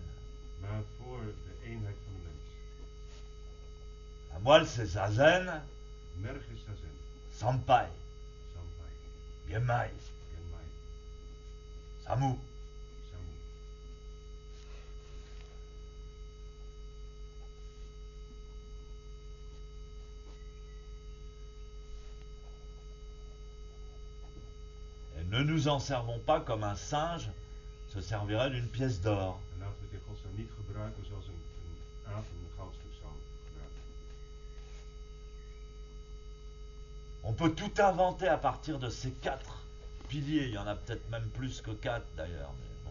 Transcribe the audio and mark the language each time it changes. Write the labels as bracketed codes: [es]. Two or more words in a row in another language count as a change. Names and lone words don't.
[nl] maar voor de eenheid van de mens. [fr] La moelle, c'est Zazen, [nl] Merg is Zazen, Sampai, Sampai, Genmai, Genmai, Samu. Samu. [fr] Et ne nous en servons pas comme un singe se servirait d'une pièce d'or. [nl] En laten we het in godsnaam niet gebruiken zoals een aap een goudstuk zou gebruiken. [fr] On peut tout inventer à partir de ces 4 piliers. Il y en a peut-être même plus que 4 d'ailleurs. Mais bon.